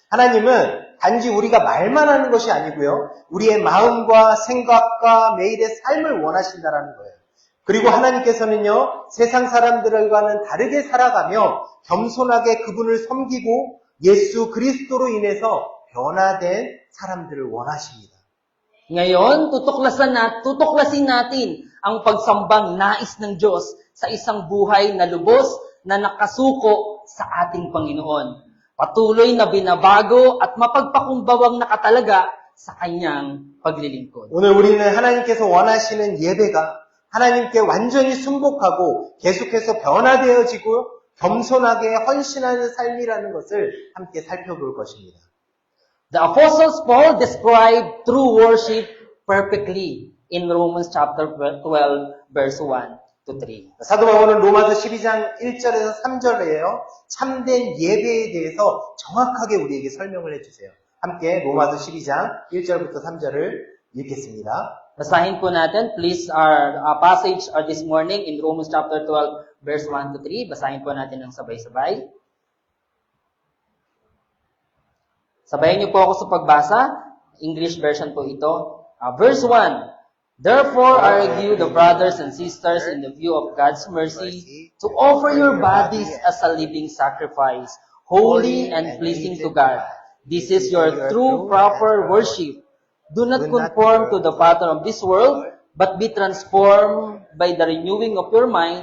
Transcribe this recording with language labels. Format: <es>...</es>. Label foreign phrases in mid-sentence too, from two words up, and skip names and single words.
<ko>하나님은 단지 우리가 말만 하는 것이 아니고요. 우리의 마음과 생각과 매일의 삶을 원하신다라는 거예요. 그리고 하나님께서는요. 세상 사람들과는 다르게 살아가며 겸손하게 그분을 섬기고 예수 그리스도로 인해서 변화된 사람들을 원하십니다.</ko> <tl>Ngayon, tutuklasin natin ang pagsambang nais ng Diyos sa isang buhay na lubos na nakasuko sa ating Panginoon. Patuloy na binabago at mapagpakumbawang nakatalaga sa Kanyang paglilingkod.</tl> <ko>오늘 우리는 하나님께서 원하시는 예배가 하나님께 완전히 순복하고 계속해서 변화되어지고 겸손하게 헌신하는 삶이라는 것을 함께 살펴볼 것입니다.</ko> <en>The Apostle Paul described true worship perfectly in Romans chapter 12, verse 1 to 3.</en> <ko>사도 바울은 로마서 12장 1절에서 3절에요. 참된 예배에 대해서 정확하게 우리에게 설명을 해주세요. 함께 로마서 12장 1절부터 3절을 읽겠습니다.</ko> <tl>Basahin po natin,</tl> <en>please, our passage this morning in Romans chapter 12, verse 1 to 3.</en> <tl>Basahin po natin ng sabay-sabay. Sabayan niyo po ako sa pagbasa.</tl> <en>English version</en> <tl>po ito. Verse 1.</tl> <en>Therefore, I urge the brothers and sisters in the view of God's mercy to offer your bodies as a living sacrifice, holy and pleasing to God. This is your true, proper worship. Do not conform to the pattern of this world, but be transformed by the renewing of your mind.</en>